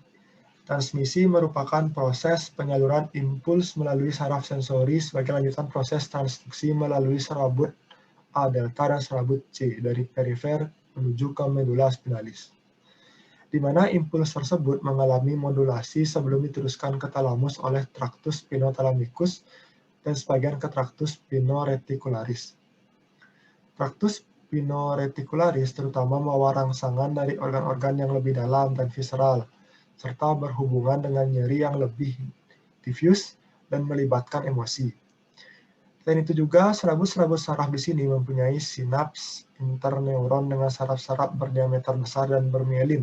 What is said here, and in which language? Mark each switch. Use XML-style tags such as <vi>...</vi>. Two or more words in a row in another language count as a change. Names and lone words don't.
<id>Transmisi merupakan proses penyaluran impuls melalui saraf sensori sebagai lanjutan proses transduksi melalui serabut A delta dan serabut C dari perifer menuju ke medula spinalis, di mana impuls tersebut mengalami modulasi sebelum diteruskan ke talamus oleh tractus spinothalamikus dan sebagian ke tractus spinoreticularis. Tractus spinoreticularis terutama membawa rangsangan dari organ-organ yang lebih dalam dan visceral, serta berhubungan dengan nyeri yang lebih diffuse dan melibatkan emosi. Selain itu juga, serabut-serabut saraf di sini mempunyai sinaps interneuron dengan saraf-saraf berdiameter besar dan bermielin.</id>